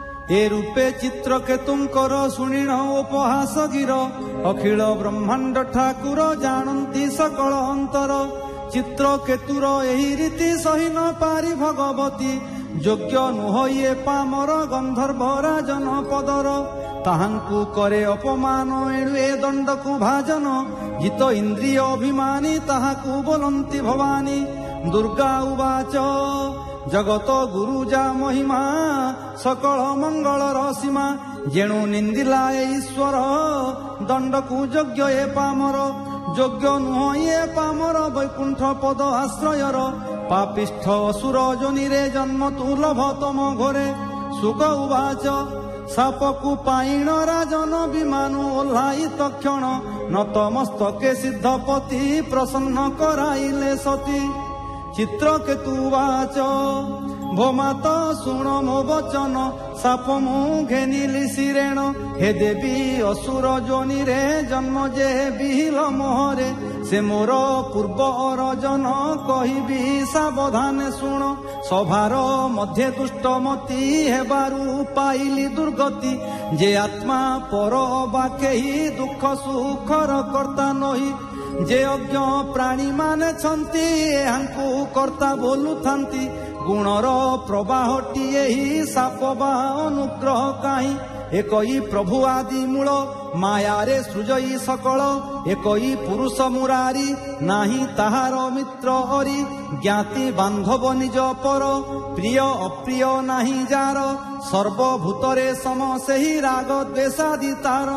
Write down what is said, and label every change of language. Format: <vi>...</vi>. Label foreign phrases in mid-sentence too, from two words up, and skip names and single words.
<or>ଏ ରୂପେ ଚିତ୍ର କେତୁଙ୍କର ଶୁଣିଣ ଉପହାସ ଗିର ଅଖିଳ ବ୍ରହ୍ମାଣ୍ଡ ଠାକୁର ଜାଣନ୍ତି ସକଳ ଅନ୍ତର ଚିତ୍ର କେତୁର ଏହି ରୀତି ସହି ନ ପାରି ଭଗବତୀ ଯୋଗ୍ୟ ନୁହ ଯେ ପାମର ଗନ୍ଧର୍ବ ରାଜନ ପଦର ତାହାଙ୍କୁ କରେ ଅପମାନ ଏଣୁ ଏ ଦଣ୍ଡକୁ ଭାଜନ ଜିତ ଇନ୍ଦ୍ରିୟ ଅଭିମାନୀ ତାହାକୁ ବୋଲନ୍ତି ଭବାନୀ ଦୁର୍ଗା ଉବାଚ ଜଗତ ଗୁରୁଜା ମହିମା ସକଳ ମଙ୍ଗଳ ରସୀମା ଯେଣୁ ନିନ୍ଦିଲା ଈଶ୍ୱର ଦଣ୍ଡକୁ ଯୋଗ୍ୟ ଏ ପାମର ଯୋଗ୍ୟ ନୁହ ଯେ ପାମର ବୈକୁଣ୍ଠ ପଦ ଆଶ୍ରୟର ପାପିଷ୍ଠ ଅସୁର ଯୋନିରେ ଜନ୍ମ ତୁ ଲଭତମ ଘୋରେ ସୁଖ ଉବାଚ ଶାପକୁ ପାଇଣ ରାଜନ ବିମାନୁ ଓହ୍ଲାଇ ତକ୍ଷଣ ନତମସ୍ତକେ ସିଦ୍ଧପତି ପ୍ରସନ୍ନ କରାଇଲେ ସତୀ ଚିତ୍ରକେତୁ ଉବାଚ ଭୋ ମାତ ଶୁଣ ମୋ ବଚନ ଶାପ ମୁ ଘେନିଲି ଶିରେଣ ହେ ଦେବୀ ଅସୁର ଯୋନି ରେ ଜନ୍ମ ଯେ ବିହିଲ ମୋହରେ ସେ ମୋର ପୂର୍ବ ଅର୍ଜନ କହିବି ସାବଧାନ ଶୁଣ ସଭାର ମଧ୍ୟ ଦୁଷ୍ଟମତି ହେବାରୁ ପାଇଲି ଦୁର୍ଗତି ଯେ ଆତ୍ମା ପର ବାକେହି ଦୁଃଖ ସୁଖର କର୍ତ୍ତା ନାହିଁ ଯେ ଅଜ୍ଞ ପ୍ରାଣୀ ମାନେ ଛନ୍ତି ଏହାଙ୍କୁ କର୍ତ୍ତା ବୋଲୁ ଥାନ୍ତି ଗୁଣର ପ୍ରବାହଟି ଏହି ଶାପ ବା ଅନୁଗ୍ରହ କାହିଁ ଏକଇ ପ୍ରଭୁ ଆଦି ମୂଳ ମାୟାରେ ସୃଜଇ ସକଳ ଏକଇ ପୁରୁଷ ମୁରାରି ନାହିଁ ତାହାର ମିତ୍ର ହରି ଜ୍ଞାତି ବାନ୍ଧବ ନିଜ ପର ପ୍ରିୟ ଅପ୍ରିୟ ନାହିଁ ଯାର ସର୍ବଭୂତରେ ସମ ସେହି ରାଗ ଦ୍ୱେଷାଦି ତାର</or>